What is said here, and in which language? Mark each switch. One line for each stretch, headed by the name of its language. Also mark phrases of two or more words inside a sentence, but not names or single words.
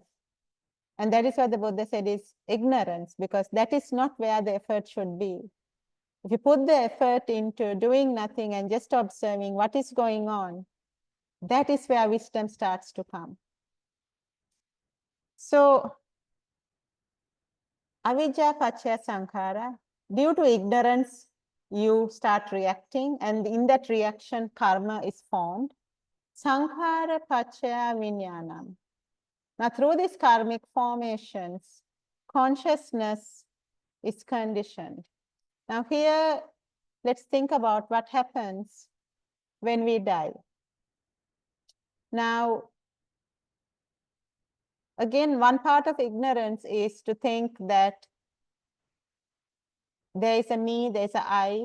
English: And that is what the Buddha said is ignorance, because that is not where the effort should be. If you put the effort into doing nothing and just observing what is going on, that is where wisdom starts to come. So,
Pali: avijja pacchaya sankhara,
English: due to ignorance, you start reacting, and in that reaction, karma is formed.
Pali: Sankhara pacchaya vijnanam.
English: Now, through these karmic formations, consciousness is conditioned. Now, here, let's think about what happens when we die. Now, again, one part of ignorance is to think that there is a me, there is a I.